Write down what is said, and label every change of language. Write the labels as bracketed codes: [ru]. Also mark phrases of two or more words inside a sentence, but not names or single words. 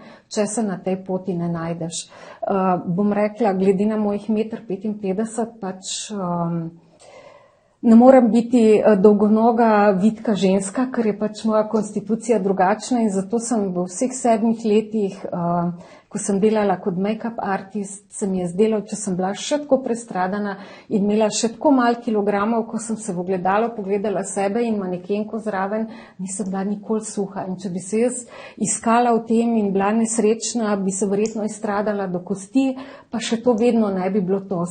[sl] Če se na tej poti ne najdeš. Bom rekla, glede na mojih 1,55 m, pač ne morem biti dolgonoga, vitka ženska, ker je pač moja konstitucija drugačna in zato sem v vseh 7 letih, ko sem delala kot [en] make-up artist, [sl] se mi je zdelo, če sem bila še tako prestradana in imela še tako malo kilogramov, ko sem se v ogledalo pogledala sebe in manekenko zraven, nisem bila nikoli suha. In če bi se jaz iskala v tem in bila nesrečna, bi se verjetno izstradala do kosti, pa še to vedno ne bi bilo to.